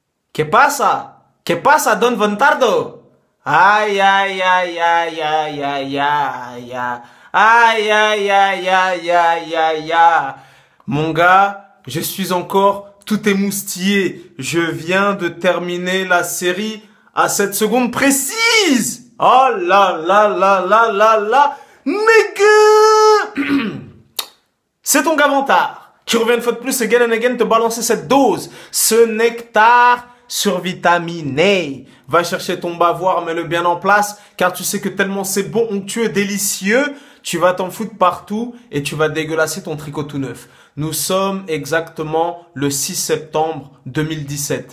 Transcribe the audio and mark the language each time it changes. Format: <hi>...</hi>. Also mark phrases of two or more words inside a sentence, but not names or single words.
<es>¿Qué pasa? ¿Qué pasa, Don Vontardo? Ay, ay, ay, ay, ay, ay, ay, ay. Aïe, aïe, aïe, aïe, aïe, aïe, aïe.</es> <fr>Mon gars, je suis encore tout émoustillé. Je viens de terminer la série à cette seconde précise. Oh là là là là là là. Nigga. C'est ton Gavantard qui revient une fois de plus</fr> <en>again and again</en> <fr>te balancer cette dose, ce nectar survitaminé. Va chercher ton bavoir, mets-le bien en place, car tu sais que tellement c'est bon, onctueux, délicieux, tu vas t'en foutre partout et tu vas dégueulasser ton tricot tout neuf. Nous sommes exactement le 6 septembre 2017.</fr>